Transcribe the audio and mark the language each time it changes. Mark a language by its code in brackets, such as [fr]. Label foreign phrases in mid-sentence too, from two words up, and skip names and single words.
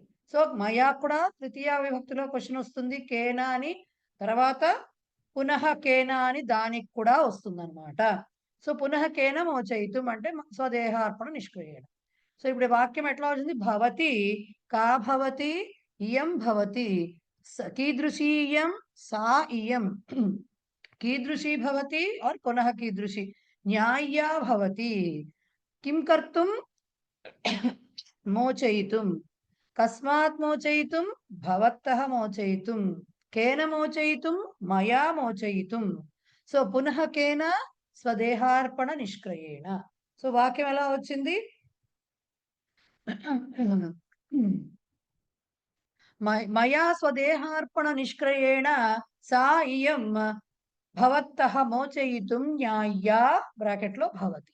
[te] సో మయా కూడా తృతీయ విభక్తిలో క్వశ్చన్ వస్తుంది, కేనా అని, తర్వాత [sa] పునః కేనా [te] అని దానికి కూడా వస్తుంది అనమాట. [sa] సో పునః కేన మోచయితం అంటే స్వదేహార్పణ నిష్క్రియేణ. సో [te] ఇప్పుడు వాక్యం ఎట్లా వచ్చింది, [sa] భవతి కా భవతి ఇయం భవతి కీదృశీయం సా ఇయం, कीदृशी भवति और पुनः कीदृशी, न्याय्या भवति, किं कर्तुं मोचयितुं, कस्मात् मोचयितुं, भवतः मोचयितुं, केन मोचयितुं, मया मोचयितुं. సో పునః కేన స్వదేహార్పణ నిష్క్రయేణ. సో [te] వాక్యం ఎలా వచ్చింది, [sa] మయా స్వదేహార్పణ నిష్క్రయేణ సా ఇయం భవత్తః మోచయితుం న్యాయ్యా బ్రాకెట్ లో భవతి.